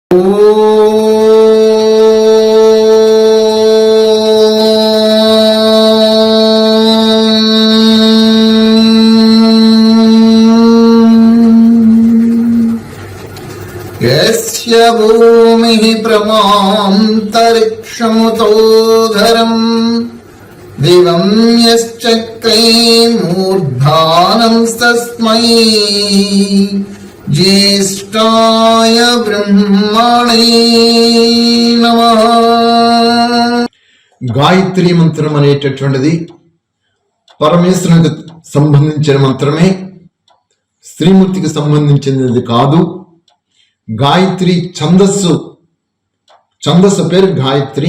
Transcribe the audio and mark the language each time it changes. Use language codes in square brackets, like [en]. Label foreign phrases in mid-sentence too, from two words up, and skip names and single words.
[sa] यस्य भूमिः प्रमान्तरिक्षमुतोधरम् दिवं यश्चक्रे मूर्धानं तस्मै ज्येष्ठाय ब्रह्मणे नमः. [te] గాయత్రి మంత్రం అనేటటువంటిది పరమేశ్వరునికి సంబంధించిన మంత్రమే, స్త్రీమూర్తికి సంబంధించినది కాదు. గాయత్రి ఛందస్సు పేరు గాయత్రి.